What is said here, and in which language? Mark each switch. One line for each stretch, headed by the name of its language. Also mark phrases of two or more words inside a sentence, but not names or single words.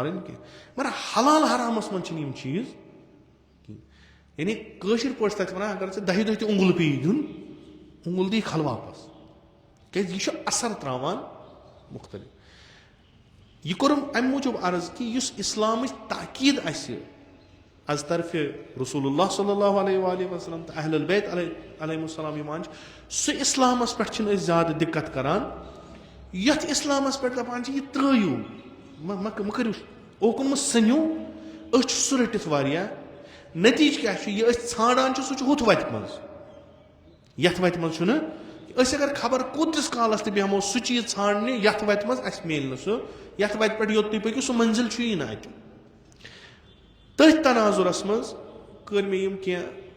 Kashmiri: پرٕنۍ کینٛہہ مگر حلال حرامس منٛز چھِنہٕ یِم چیٖز کینٛہہ یعنی کٲشِر پٲٹھۍ چھِ تتھ ونان اگر ژےٚ 10 دۄہ تہِ اوٚنگُل پیٚیہِ دیُن اوٚنگُل دی کھل واپس کیازِ یہِ چھُ اثر تراوان مُختٔلِف یہِ کوٚرُم امہِ موٗجوٗب عرض کہِ یُس اسلامٕچ تاکیٖد اسہِ از طرفہِ
Arabic: رسول اللہ صلی اللہ علیہ وسلم
Kashmiri: تہٕ
Arabic: اہل البیت علیہم السلام
Kashmiri: یِوان چھِ سُہ اسلامس پٮ۪ٹھ چھِنہٕ أسۍ زیادٕ دِقت کران یتھ اسلامس پٮ۪ٹھ دپان چھِ یہِ ترٲیِو مہ کٔرِو اوکُن مہ ژھٕنِو أسۍ چھِ سُہ رٔٹِتھ واریاہ نتیٖجہٕ کیاہ چھُ یہِ أسۍ ژھانڈان چھِ سُہ چھُ ہُتھ وتہِ منٛز یتھ وتہِ منٛز چھُنہٕ أسۍ اگر خبر کوٗتِس کالس تہِ بیٚہمو سُہ چیٖز ژھانڈنہِ یتھ وتہِ منٛز اسہِ میلہِ نہٕ سُہ یتھ وتہِ پٮ۪ٹھ یوٚت تُہۍ پٔکِو سُہ منزِل چھُیی نہٕ اتہِ تٔتھۍ تناظُرس منٛز کٔر مےٚ یِم کینٛہہ